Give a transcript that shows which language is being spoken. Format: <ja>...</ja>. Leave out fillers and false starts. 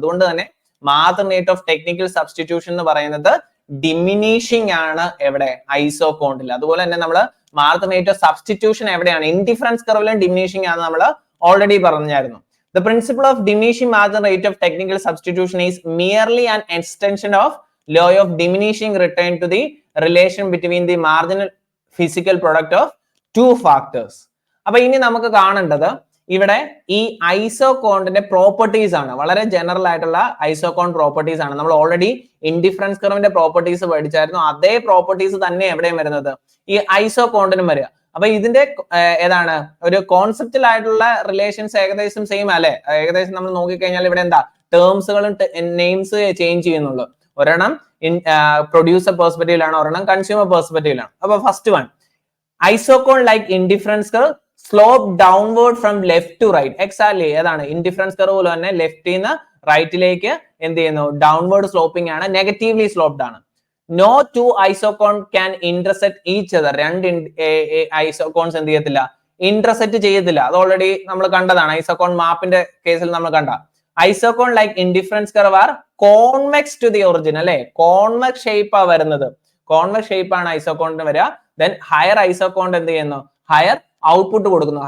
<ml>അതുകൊണ്ട് തന്നെ margin rate of technical substitution എന്ന് പറയുന്നത് ഡിമിനിഷിംഗ് ആണ് എവിടെ? ഐസോകോണ്ടിൽ. അതുപോലെ തന്നെ നമ്മൾ മാർജിൻ റേറ്റ് ഓഫ് സബ്സ്റ്റിറ്റ്യൂഷൻ എവിടെയാണ്? ഇൻഡിഫറൻസ് കർവിലും ഡിമിനിഷിംഗ് ആണ് നമ്മൾ ഓൾറെഡി പറഞ്ഞായിരുന്നു.</ml> <en>The principle of diminishing margin rate of technical substitution is merely an extension of law of diminishing return to the relation between the marginal physical product of two factors.</en> <ml>അപ്പൊ ഇനി നമുക്ക് കാണേണ്ടത് ഇവിടെ ഈ ഐസോകോണ്ടിന്റെ properties ആണ്. വളരെ general ആയിട്ടുള്ള ഐസോകോൺ properties ആണ്. നമ്മൾ ഓൾറെഡി ഇൻഡിഫറൻസ് കർവിന്റെ പ്രോപ്പർട്ടീസ് പഠിച്ചായിരുന്നു. അതേ പ്രോപ്പർട്ടീസ് തന്നെ എവിടെയും വരുന്നത്? ഈ ഐസോകോണ്ടിനും വരിക. അപ്പൊ ഇതിന്റെ ഏതാണ്? ഒരു കോൺസെപ്റ്റൽ ആയിട്ടുള്ള റിലേഷൻസ് ഏകദേശം സെയിം അല്ലെ? ഏകദേശം നമ്മൾ നോക്കിക്കഴിഞ്ഞാൽ ഇവിടെ എന്താ? ടേംസുകളും നെയിംസ് ചേഞ്ച് ചെയ്യുന്നുള്ളൂ. ഒരെണ്ണം പ്രൊഡ്യൂസർ പെർസ്പെക്റ്റീവിലാണ്, ഒരെണ്ണം കൺസ്യൂമർ പെർസ്പെക്റ്റീവിലാണ്.</ml> <en>അപ്പൊ first one, isoquant like indifference curve slope downward from left to right. Exactly ഏതാണ്?</en> <ml>ഇൻഡിഫറൻസ് കർവ് പോലെ തന്നെ ലെഫ്റ്റിൽ നിന്ന് റൈറ്റിലേക്ക് എന്ത് ചെയ്യുന്നു? ഡൗൺവേർഡ് സ്ലോപ്പിംഗ് ആണ്, നെഗറ്റീവ്ലി സ്ലോപ്ഡ് ആണ്.</ml> <en>No two isocon can intersect each other.</en> <ml>രണ്ട് ഐസോകോൺസ് എന്ത് ചെയ്യത്തില്ല? ഇന്റർസെക്ട് ചെയ്യത്തില്ല. അത് ഓൾറെഡി നമ്മൾ കണ്ടതാണ്. ഐസോകോൺ മാപ്പിന്റെ കേസിൽ നമ്മൾ കണ്ട</ml> <en>Isoquant like indifference curve are convex to the origin അല്ലെ?</en> <ml>കോൺവെക്സ് ഷേപ്പ് ആ വരുന്നത്. കോൺവെക്സ് ഷേപ്പ് ആണ് ഐസോകോണിന് വരിക. ദെൻ ഹയർ ഐസോകോൺ എന്ത് ചെയ്യുന്നു? ഹയർ ഔട്ട്പുട്ട് കൊടുക്കുന്നു.</ml>